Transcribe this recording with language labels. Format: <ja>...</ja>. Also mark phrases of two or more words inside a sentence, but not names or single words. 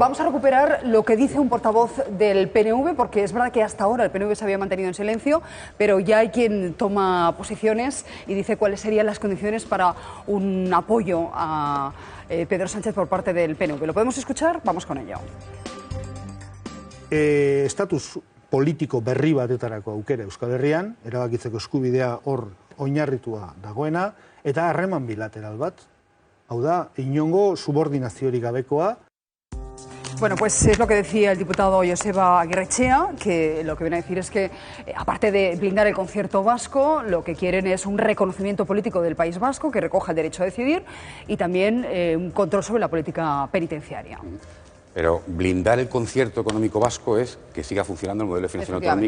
<es>Vamos a recuperar lo que dice un portavoz del PNV, porque es verdad que hasta ahora el PNV se había mantenido en silencio, pero ya hay quien toma posiciones y dice cuáles serían las condiciones para un apoyo a Pedro Sánchez por parte del PNV. ¿Lo podemos escuchar? Vamos con ello.</es> <eu>Estatus politiko berri batetarako aukera Euskal Herrian, erabakitzeko eskubidea hor oinarritua dagoena, eta harreman bilateral bat. Hau da, inongo subordinaziorik gabekoa.</eu> <es>Bueno, pues es lo que decía el diputado Joseba Aguirrechea, que lo que viene a decir es que, aparte de blindar el concierto vasco, lo que quieren es un reconocimiento político del País Vasco que recoja el derecho a decidir y también un control sobre la política penitenciaria. Pero blindar el concierto económico vasco es que siga funcionando el modelo de financiación autonómica</es>